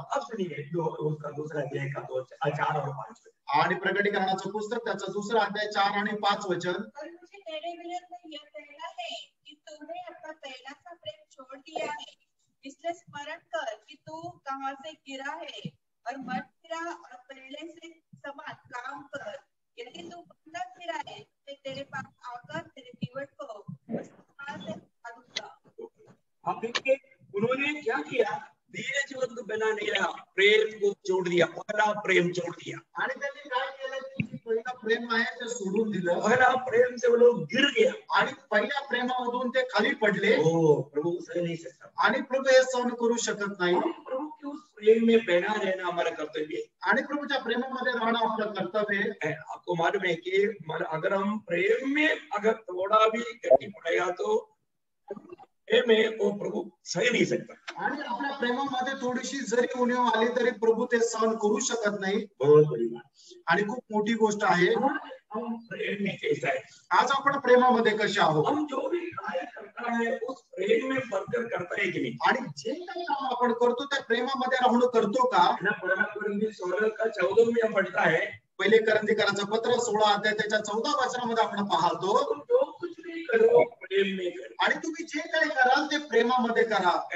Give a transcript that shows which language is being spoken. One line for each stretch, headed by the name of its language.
Hindi: अब सुनिए उसका दूसरा अध्याय का 4 और 5।
Marathi: आणि प्रकटीकरणाचं पुस्तक त्याचा दुसरा अध्याय 4 आणि 5 वचन।
Hindi: और मुझे तेरे विरुद्ध में यह कहना है कि तूने अपना पहला सा प्रेम छोड़ दिया है। इसलिए स्मरण कर कि तू कहां से गिरा है और मत गिरा और पहले से समान काम कर। यदि तू बंदा गिरा है तो तेरे पास आकर तेरे कीवट को से दूंगा। आप देखिए उन्होंने क्या किया? धीरजवंत बना नहीं रहा, प्रेम को छोड़ दिया, पहला प्रेम छोड़ दिया।
Marathi: आणि त्यांनी काय केलं की पहिला प्रेम आहे ते सोडून दिलं।
Hindi: पहला प्रेम से वो लोग गिर गया
Marathi: आणि पहिल्या प्रेमामधून ते खाली पडले।
Hindi: ओ प्रभु सह नहीं सकता।
Marathi: आणि प्रभू हे सहन करू शकत नाही।
Hindi: प्रभु के उस प्रेम में बना रहना हमारा कर्तव्य है।
Marathi: आणि प्रभूच्या प्रेमामध्ये राहणं आपलं कर्तव्य है।
Hindi: आपको मालूम है कि अगर हम प्रेम में अगर थोड़ा भी गति पड़ेगा तो में वो प्रभु सही नहीं सकता।
Marathi: आणि आपल्या प्रेमामध्ये थोडीशी जरी उणीव आली तरी प्रभू ते सहन करू शकत नाही।
Hindi: बहुत बड़ी बात
Marathi: आणि खूप मोठी गोष्ट आहे।
Hindi: हम प्रेम में कैसा है?
Marathi: आज आपण प्रेमामध्ये कसे आहोत?
Hindi: हम जो भी कार्य करता है उस प्रेम में बढ़कर करता है कि नहीं?
Marathi: आणि जे काही काम आपण करतो त्या प्रेमामध्ये राहून करतो का?
Hindi: ना पहला कोरिन्थी 16 का 14 में हम पढ़ता है।
Marathi: पहिले करंथीकरांचं पत्र 16 अध्याय त्याच्या 14 वचनामध्ये आपण पाहतो,
Hindi: जो कुछ भी करो प्रेम में करो।
Marathi: आणि तुम्ही जे काही कराल ते प्रेमामध्ये करा।